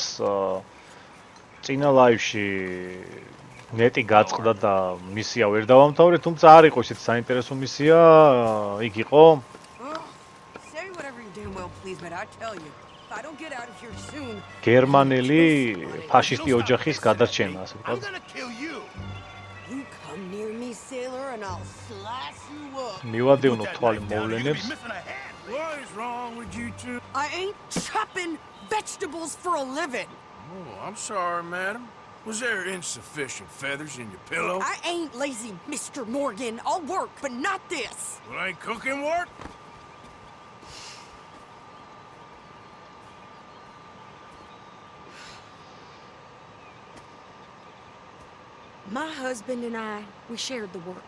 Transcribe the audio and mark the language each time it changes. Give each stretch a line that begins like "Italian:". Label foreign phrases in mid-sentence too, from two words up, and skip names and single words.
Georgian: წინა ლაივში ნეტი გაწყდა და მისია ვერ დავამთავრე, თუმცა არ იყო ისეთი საინტერესო მისია, იქ იყო გერმანელი ფაშისტი ოჯახის გადარჩენა, ასე ვთქვათ. მივადევნოთ თვალი მოვლენებს.
English: What is wrong with you two? I ain't chopping vegetables for a living. Oh, I'm sorry, madam. Was there insufficient feathers in your pillow? I ain't lazy, Mr. Morgan. I'll work, but not this. Well, ain't cooking work? My husband and we shared the work.